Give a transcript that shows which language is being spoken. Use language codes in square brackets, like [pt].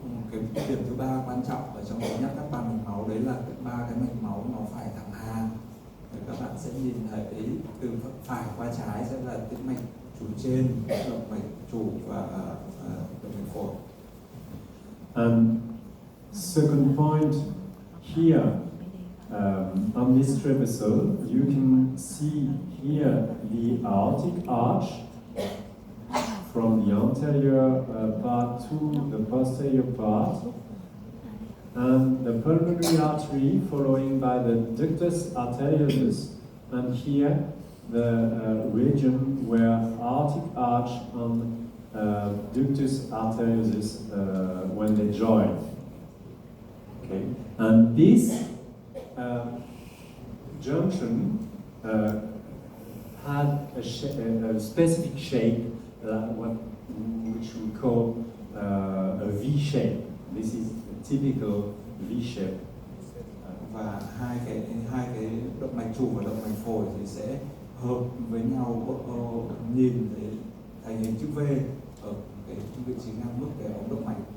[vi] Cái điểm thứ 3 quan trọng ở trong nhắc các 3 mạch máu đấy là 3 cái mạch máu nó phải thẳng hàng. Thì các bạn sẽ nhìn thấy từ phải qua trái sẽ là tĩnh mạch chủ trên, động mạch chủ và động mạch phổi. [en] And second point here on this trapezoid, you can see here the aortic arch from the anterior part to the posterior part, and the pulmonary artery following by the ductus arteriosus, and here the region where aortic arch and ductus arteriosus when they join. Okay, and this junction had a specific shape, which we call a V shape. This is a typical V shape. [vi] Và hai cái động mạch chủ và động mạch phổi thì sẽ hợp với nhau, nhìn thấy thành hình chữ V ở cái vị trí ngang mức cái ống động mạch.